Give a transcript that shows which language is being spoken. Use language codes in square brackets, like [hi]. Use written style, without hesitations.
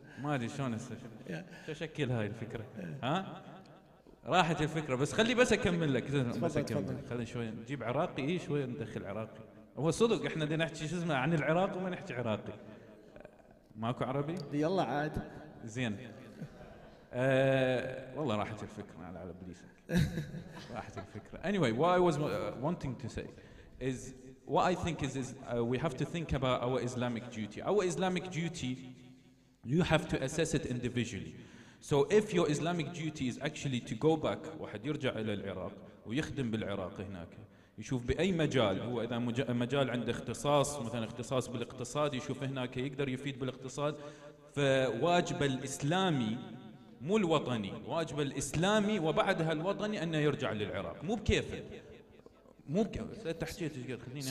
[ar] ما ادري شلون تشكل هاي الفكرة. ها؟ راحت الفكرة بس خلي بس اكمل لك. خلي شوي نجيب عراقي شوي ندخل عراقي. هو صدق احنا بدنا نحكي شو اسمه عن العراق وما نحكي عراقي. ماكو عربي؟ يلا عاد. زين. والله راحت الفكرة على ابليسك. راحت الفكرة. [en] Anyway, what I was wanting to say is what I think is we have to think about our Islamic duty. Our Islamic duty, you have to assess it individually. So if your Islamic duty is actually to go back, [ar] واحد يرجع إلى العراق ويخدم بالعراق هناك. يشوف بأي مجال، هو إذا مجال عنده اختصاص مثلا اختصاص بالاقتصاد يشوف هناك يقدر يفيد بالاقتصاد. فواجب الإسلامي مو الوطني، واجب الإسلامي وبعدها الوطني أنه يرجع للعراق، مو بكيفه. مو بكيفه. تحكي خليني.